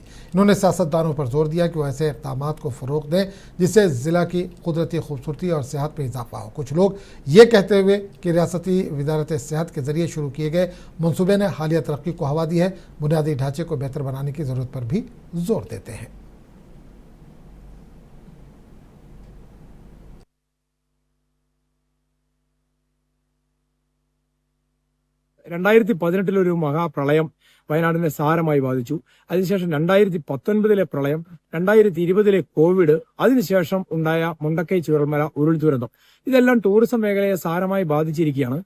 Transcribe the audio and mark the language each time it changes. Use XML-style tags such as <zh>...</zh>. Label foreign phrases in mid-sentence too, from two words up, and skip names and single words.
<ur>انہوں نے سیاستدانوں پر زور دیا کہ وہ ایسے اقدامات کو فروغ دیں جس سے ضلع کی قدرتی خوبصورتی اور صحت میں اضافہ ہو. کچھ لوگ یہ کہتے ہوئے کہ ریاستی وزارت صحت کے ذریعے شروع کیے گئے منصوبے نے حالیہ ترقی کو ہوا دی ہے، بنیادی ڈھانچے کو بہتر بنانے کی ضرورت پر بھی زور دیتے ہیں.</ur> <ml>രണ്ടായിരത്തി 18 മഹാപ്രളയം വയനാടിനെ സാരമായി ബാധിച്ചു. അതിനുശേഷം 2019 പ്രളയം, 2020 കോവിഡ്, അതിനുശേഷം ഉണ്ടായ മുണ്ടക്കൈ ചുരൽമല ഉരുൾ ദുരന്തം, ഇതെല്ലാം ടൂറിസം മേഖലയെ സാരമായി ബാധിച്ചിരിക്കുകയാണ്.</ml>